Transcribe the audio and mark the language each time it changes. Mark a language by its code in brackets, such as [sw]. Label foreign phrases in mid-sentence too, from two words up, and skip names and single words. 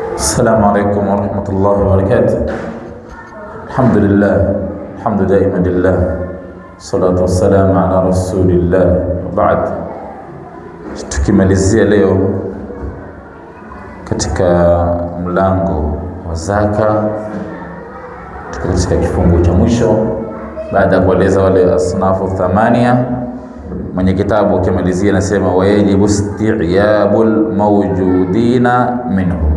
[ar] السلام عليكم ورحمة الله وبركاته. الحمد لله، الحمد دائما لله، الصلاة والسلام على رسول الله. وبعد, [sw] tukimalizia leo katika mlango wa zaka, katika kifungu cha mwisho baada ya kueleza wale [ar] أصناف ثمانية. [sw] Mwenye kitabu akimalizia anasema [ar] ويجب استيعاب الموجودين منه.